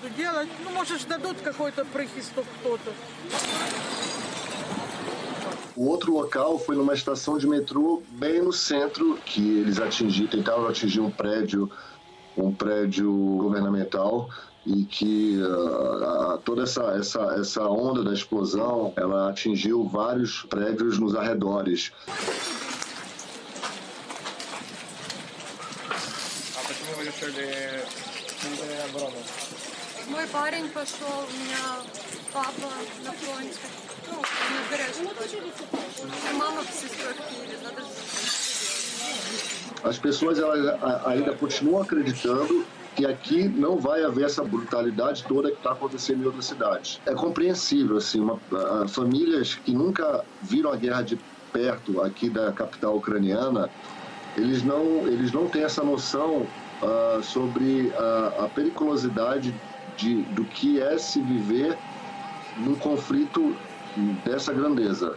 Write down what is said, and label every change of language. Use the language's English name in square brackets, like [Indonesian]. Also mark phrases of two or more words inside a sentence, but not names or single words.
[Portuguese] O outro local foi numa estação de metrô bem no centro, que eles tentaram atingir um prédio governamental, e que toda essa onda da explosão, ela atingiu vários prédios nos arredores. [Russian] Мой парень пошел, у меня папа на фронте. На Бережном. Мама с сестрой в Киеве. [Portuguese] As pessoas ainda continuam acreditando que aqui não vai haver essa brutalidade toda que está acontecendo em outras cidades. É compreensível, assim, famílias que nunca viram a guerra de perto aqui da capital ucraniana, eles não têm essa noção sobre a periculosidade do que é se viver num conflito dessa grandeza.